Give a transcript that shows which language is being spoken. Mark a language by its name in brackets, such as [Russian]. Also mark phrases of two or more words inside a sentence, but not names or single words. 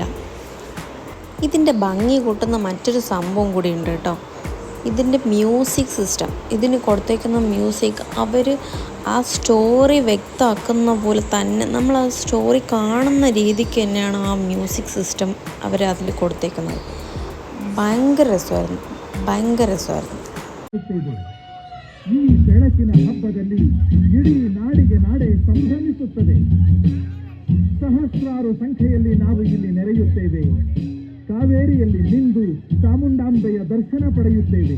[Malayalam] ഇതിൻ്റെ ഭംഗി കൂട്ടുന്ന മറ്റൊരു സംഭവം കൂടി ഉണ്ട് കേട്ടോ. ഇതിൻ്റെ [English] music system, [Malayalam] ഇതിന് കൊടുത്തേക്കുന്ന മ്യൂസിക് അവർ ആ സ്റ്റോറി വ്യക്തമാക്കുന്ന പോലെ തന്നെ നമ്മൾ ആ സ്റ്റോറി കാണുന്ന രീതിക്ക് തന്നെയാണ് ആ [English] music system [Malayalam] അവർ അതിൽ കൊടുത്തേക്കുന്നത്. ഭയങ്കര രസമായിരുന്നു. [Kannada] ಈ ಬೆಳಕಿನ ಹಬ್ಬದಲ್ಲಿ ಇಡೀ ನಾಡಿಗೆ ನಾಡೆ ಸಂಭ್ರಮಿಸುತ್ತದೆ. ಸಹಸ್ರಾರು ಸಂಖ್ಯೆಯಲ್ಲಿ ನಾವು ಇಲ್ಲಿ ನೆರೆಯುತ್ತೇವೆ. ಕಾವೇರಿಯಲ್ಲಿ ಮಿಂದು ಚಾಮುಂಡಾಂಬೆಯ ದರ್ಶನ ಪಡೆಯುತ್ತೇವೆ.